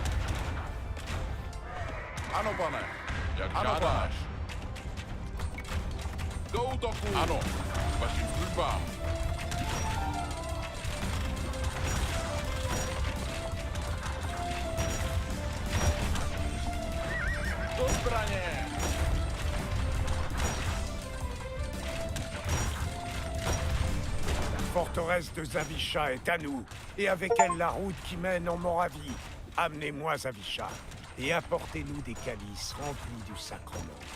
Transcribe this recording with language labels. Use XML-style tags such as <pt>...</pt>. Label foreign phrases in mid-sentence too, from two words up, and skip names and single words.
<cs>Ano, pane. Jak ano, žádáš. Pane. Do útoku. Ano. Vašim službám. Do zbraně!</cs> <fr>La forteresse de Zawisza est à nous, et avec elle la route qui mène en Moravie. Amenez-moi Zawisza, et apportez-nous des calices remplis du sacrement.</fr>